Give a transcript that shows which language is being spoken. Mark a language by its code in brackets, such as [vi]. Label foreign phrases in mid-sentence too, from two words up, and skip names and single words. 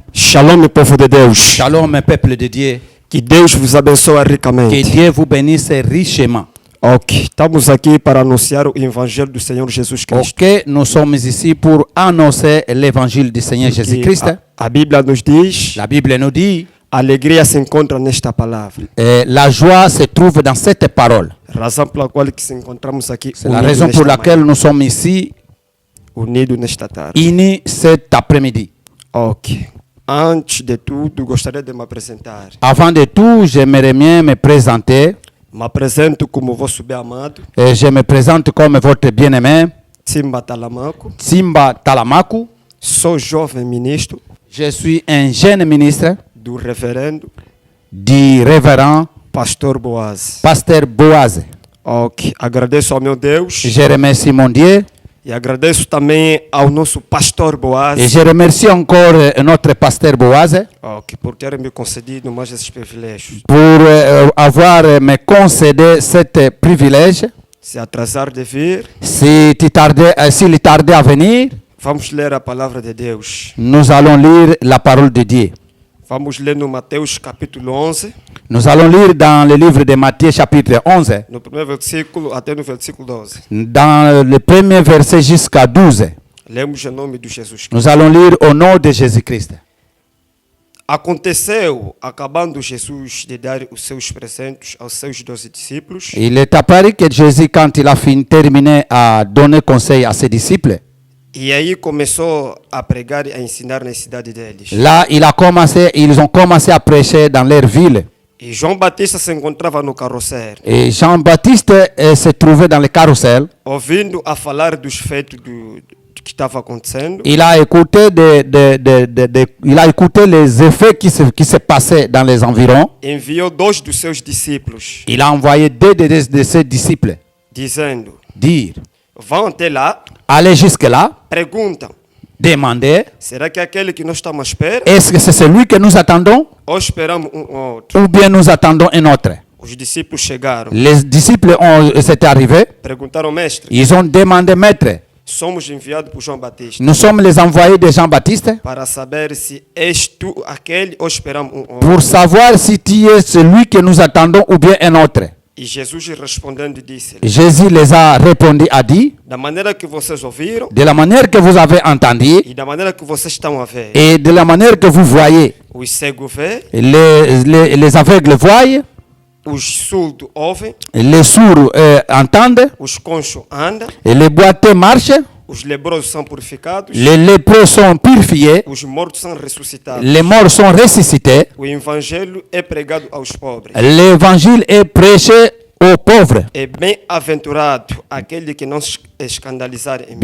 [pt] Shalom, povo de Deus. [fr] Shalom, peuple de Dieu. [pt] Que Deus vos abençoe Que ricamente. [fr] Dieu vous bénisse richement. [pt] Ok, estamos aqui para anunciar o Evangelho do Senhor Jesus Cristo. [fr] Ok, nous sommes ici pour annoncer l'évangile du Seigneur [pt] Que [fr] Jésus-Christ. [pt] a Bíblia nos diz, [fr] La Bible nous dit, [pt] a alegria se encontra nesta palavra. [fr] la joie se trouve dans cette parole. [pt] Razão pela qual que se encontramos aqui [fr] C'est la raison pour laquelle nous sommes ici, [pt] unidos nesta tarde. [fr] unis cet après-midi. [pt] Ok. Antes de tudo, gostaria de me apresentar. [fr] Avant de tout, j'aimerais bien me présenter. [pt] Me apresento como vosso bem amado, [fr] Et je me présente comme votre bien-aimé, [pt] Simba Talamaco. [fr] Simba Talamaku. [pt] Sou jovem ministro [fr] Je suis un jeune ministre [pt] do reverendo [fr] du révérend [pt] Pastor Boaz. [fr] Pasteur Boaz. [pt] Ok. Agradeço ao meu Deus [fr] Je remercie mon Dieu [pt] e agradeço também ao nosso Pastor Boaz. [fr] et je remercie encore notre pasteur Boaz [pt] Ok, por ter me concedido mais esses privilégios. [fr] pour avoir me concédé ce privilège. [pt] Se atrasar de vir, [fr] S'il tardait à venir, [pt] vamos ler a palavra de Deus. [fr] nous allons lire la parole de Dieu. [pt] Vamos ler no Mateus capítulo 11, [fr] Nous allons lire dans le livre de Matthieu chapitre 11, [pt] no primeiro versículo até no versículo 12. [fr] dans le premier verset jusqu'à 12. [pt] Lemos em nome de Jesus Cristo. [fr] Nous allons lire au nom de Jésus-Christ. [pt] Aconteceu, acabando Jesus de dar os seus presentes aos seus 12 discípulos, [fr] Il est apparu que Jésus, quand il a terminé à donner conseil à ses disciples, [pt] e aí começou a pregar e a ensinar na cidade deles. [fr] là, ils ont commencé à prêcher dans leur ville. [pt] E João Batista se encontrava no carrossel, [fr] Et Jean-Baptiste se trouvait dans le carrousel. [pt] ouvindo a falar dos feitos do que estava acontecendo. [fr] Il a écouté, il a écouté les effets qui se passaient dans les environs. [pt] Enviou 2 dos seus discípulos, [fr] Il a envoyé deux de ses disciples [pt] dizendo: [fr] dire, [pt] vão até lá, [fr] allez jusque-là, [pt] perguntam, [fr] demandez, [pt] será que é aquele que nós estamos à espera? [fr] est-ce que c'est celui que nous attendons [pt] Ou esperamos outro? [fr] ou bien nous attendons un autre? [pt] Os discípulos chegaram, [fr] Les disciples s'étaient arrivés, [pt] perguntaram, mestre, [fr] ils ont demandé, maître, [pt] somos enviados por João Batista [fr] nous sommes les envoyés de Jean-Baptiste [pt] para saber se és tu aquele ou esperamos outro. [fr] pour savoir si tu es celui que nous attendons ou bien un autre. [pt] E Jesus respondendo disse: [fr] Jésus les a répondu, a dit, [pt] da maneira que vocês ouviram [fr] de la manière que vous avez entendu [pt] e da maneira que vocês estão a ver, [fr] et de la manière que vous voyez, [pt] os cegos vê, [fr] les aveugles voient, [pt] os surdos ouvem, [fr] les sourds entendent, [pt] os conchos andam, [fr] et les boiteux marchent, [pt] os leprosos são purificados, [fr] les lépreux sont purifiés, [pt] os mortos são ressuscitados. [fr] les morts sont ressuscités, [pt] O evangelho é pregado aos pobres. [fr] l'évangile est prêché aux pauvres. [pt] É bem-aventurado aquele que não se escandalizar em mim.